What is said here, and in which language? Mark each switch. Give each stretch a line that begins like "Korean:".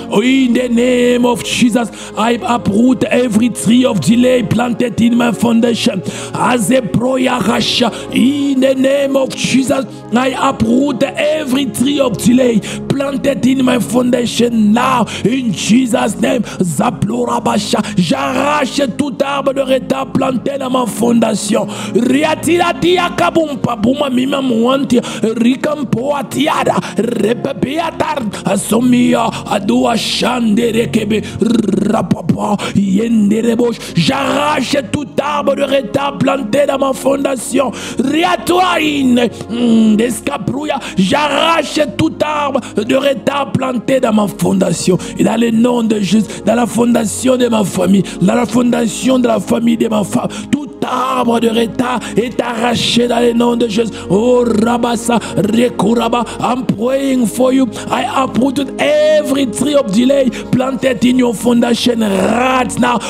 English: In the name of Jesus, I uproot every tree of delay planted in my foundation. As a proyahasha, in the name of Jesus, I uproot every tree of delay planted in my foundation now. In Jesus' name,
French: zaplorabasha, j'arrache tout arbre de retard planté dans ma fondation. Riatiratia kabumpa buma mima muanti rikampoa tiada repepeatar asomia adua shanderekebe rapapa yenderebosh. J'arrache tout arbre de retard planté dans ma fondation. Riatoine d'escaprouilla, j'arrache tout arbre de retard planté dans ma fondation. Et dans le nom de Jésus, dans la fondation de ma famille, dans la fondation de la famille de ma femme, tout arbre de retard est arraché dans le nom de Jésus.
English: Oh Rabasa Rekuraba, I'm praying for you. I uprooted every tree of delay planted in your foundation right now.